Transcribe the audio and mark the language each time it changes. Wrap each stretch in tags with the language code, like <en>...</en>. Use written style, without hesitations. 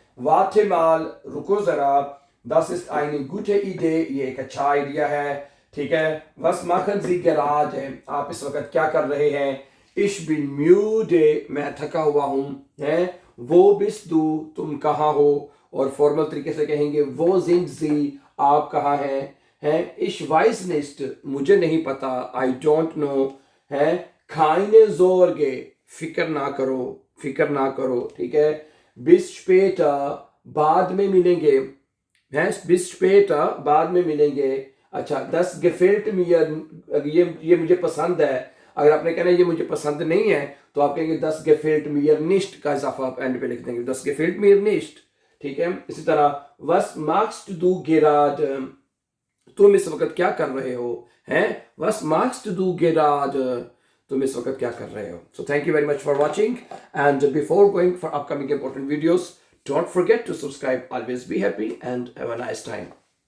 <hi>वाटे माल, रुको जरा।</hi> <de>Das ist eine gute Idee,</de> <hi>ये एक अच्छा आइडिया है, ठीक है।</hi> <de>Was machen Sie gerade,</de> <hi>आप इस वक्त क्या कर रहे हैं।</hi> <de>Ich bin müde,</de> <hi>मैं थका हुआ हूँ, है।</hi> <de>Wo bist du,</de> <hi>तुम कहाँ हो। और फॉर्मल तरीके से कहेंगे वो</hi> <de>sind Sie,</de> <hi>आप कहाँ हैं।</hi> <de>Ich weiß nicht,</de> <hi>मुझे नहीं पता,</hi> <en>I don't know,</en> <hi>है।</hi> <de>Keine Sorge,</de> <hi>फिक्र ना करो, ठीक है।</hi> <de>Bis später,</de> <hi>बाद में मिलेंगे, है।</hi> <de>Bis später,</de> <hi>बाद में मिलेंगे। अच्छा,</hi> <de>das gefällt mir,</de> <hi>ये मुझे पसंद है। अगर आपने कहना ये मुझे पसंद नहीं है तो आप कहेंगे</hi> <de>das gefällt mir nicht</de> <hi>का इजाफा आप एंड पे लिख देंगे, das gefällt mir nicht, ठीक है। इसी तरह</hi> <de>was machst du gerade,</de> <hi>तुम इस वक्त क्या कर रहे हो, हैं।</hi> <de>was machst du gerade,</de> <hi>तुम इस वक्त क्या कर रहे हो।</hi> <en>So thank you very much for watching, and before going for upcoming important videos, don't forget to subscribe. Always be happy and have a nice time.</en>